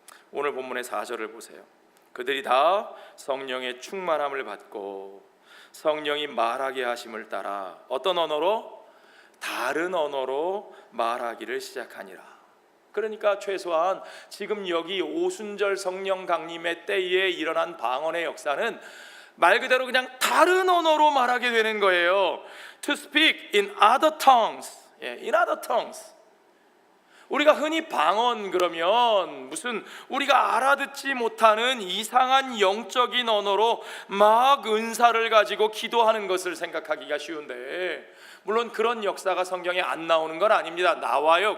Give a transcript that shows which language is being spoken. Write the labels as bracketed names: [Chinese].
[Korean] 오늘 본문의 4절을 보세요. 그들이 다 성령의 충만함을 받고 성령이 말하게 하심을 따라 어떤 언어로? 다른 언어로 말하기를 시작하니라. 그러니까 최소한 지금 여기 오순절 성령 강림의 때에 일어난 방언의 역사는 말 그대로 그냥 다른 언어로 말하게 되는 거예요. [English] To speak in other tongues. In other tongues. [Korean] 우리가 흔히 방언 그러면 무슨 우리가 알아듣지 못하는 이상한 영적인 언어로 막 은사를 가지고 기도하는 것을 생각하기가 쉬운데, 물론 그런 역사가 성경에 안 나오는 건 아닙니다. 나와요.